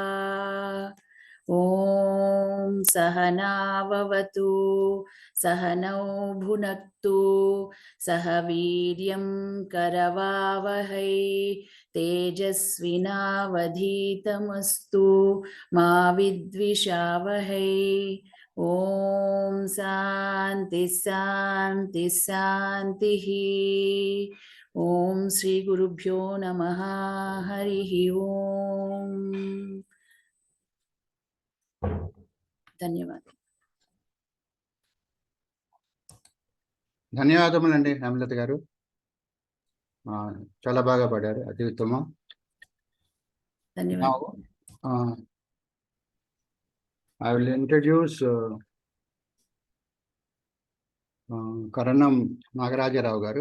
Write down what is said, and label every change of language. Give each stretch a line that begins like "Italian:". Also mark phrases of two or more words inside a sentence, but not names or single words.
Sanskrit: ॐ सहनाववतु सहनौ भुनक्तु सह वीर्यं करवावहै तेजस्विनावधीतमस्तु मा विद्विषावहै। ॐ शान्ति शान्ति शान्तिः। ॐ श्री गुरुभ्यो नमः। हरिः ॐ।
Telugu: ధన్యవాదాలు. ధన్యవాదములండి హేమలత గారు. చాలా బాగా పాడారు, అతి ఉత్తమం. ధన్యవాదాలు.
English: I will introduce Karanam Nagaraja Rao garu.